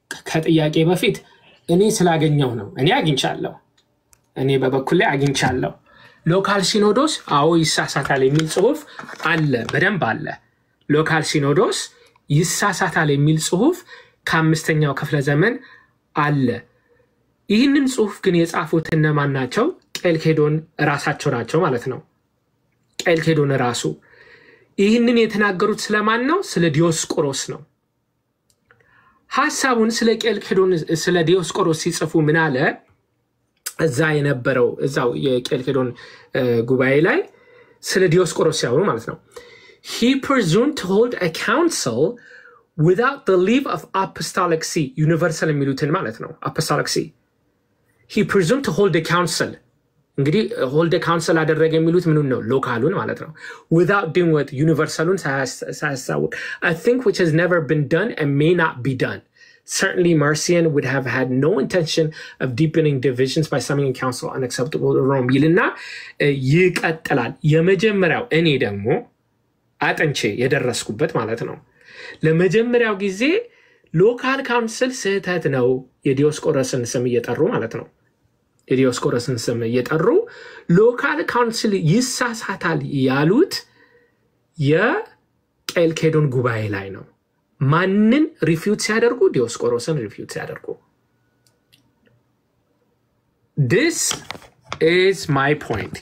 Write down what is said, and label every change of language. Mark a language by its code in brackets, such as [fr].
[am] ከጥያቄ በፊት እኔ ስላገኘው ነው። እኔ አግኝቻለሁ። እኔ በበኩሌ አግኝቻለሁ። ሎካል ሲኖዶስ አዎ ይሳሳታል የሚል ጽሁፍ አለ፣ በደንብ አለ። ሎካል ሲኖዶስ ይሳሳታል የሚል ጽሁፍ ከአምስተኛው ክፍለ ዘመን አለ። ይህንን ጽሁፍ ግን የጻፉት እነማን ናቸው? ቄልኬዶን ራሳቸው ናቸው ማለት ነው። ቄልኬዶን ራሱ ይህንን የተናገሩት ስለማን ነው? ስለ ዲዮስቆሮስ ነው። ሐሳቡን ስለ ቄልኬዶን ስለ ዲዮስቆሮስ ሲጽፉ ምን አለ? እዛ የነበረው እዛው የቄልኬዶን ጉባኤ ላይ ስለ ዲዮስቆሮስ ያወሩ ማለት ነው። [en] He presumed to hold a council without the leave of apostolic see universal [am] የሚሉትን ማለት ነው። [en] apostolic see he presumed to hold a council [am] እንግዲህ [en] hold a council [am] አደረገ የሚሉት ምኑን ነው? ሎካሉን ማለት ነው። [en] without doing what universalun [am] ሳያሳውቅ [en] I think which has never been done and may not be done. Certainly Marcion would have had no intention of deepening divisions by summoning a council unacceptable to Rome [am] ይልና ይቀጥላል። የመጀመሪያው እኔ ደግሞ አጥንቼ የደረስኩበት ማለት ነው። ለመጀመሪያው ጊዜ ሎካል ካውንስል ስህተት ነው የዲዮስቆሮስን ስም እየጠሩ ማለት ነው። የዲዮስቆሮስን ስም እየጠሩ ሎካል ካውንስል ይሳሳታል ያሉት የቄልኬዶን ጉባኤ ላይ ነው። ማንን ሪፊዩት ሲያደርጉ? ዲዮስቆሮስን ሪፊዩት ሲያደርጉ። [en] This is my point.